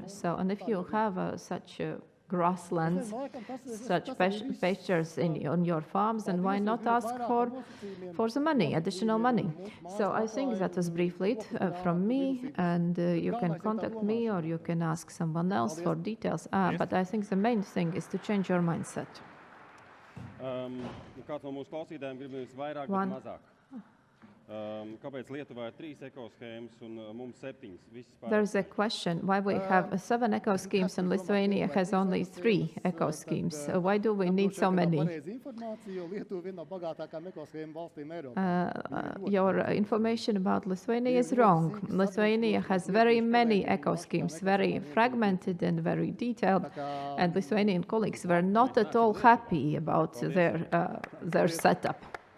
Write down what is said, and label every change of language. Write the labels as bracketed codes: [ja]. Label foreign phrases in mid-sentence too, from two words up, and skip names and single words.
[en] So, and if you have such grasslands, such pastures on your farms, then why not ask for the money, additional money? So I think that was briefly it from me, and you can contact me or you can ask someone else for details. But I think the main thing is to change your mindset. [lv] Kāds no mūsu klausītājiem grib nevis vairāk, bet mazāk? Kāpēc Lietuvā ir 3 ekoschēmas un mums 7? [en] There's a question why we have 7 eco schemes and Lithuania has only 3 eco schemes. Why do we need so many? Your information about Lithuania is wrong. Lithuania has very many eco schemes, very fragmented and very detailed, and Lithuanian colleagues were not at all happy about their setup.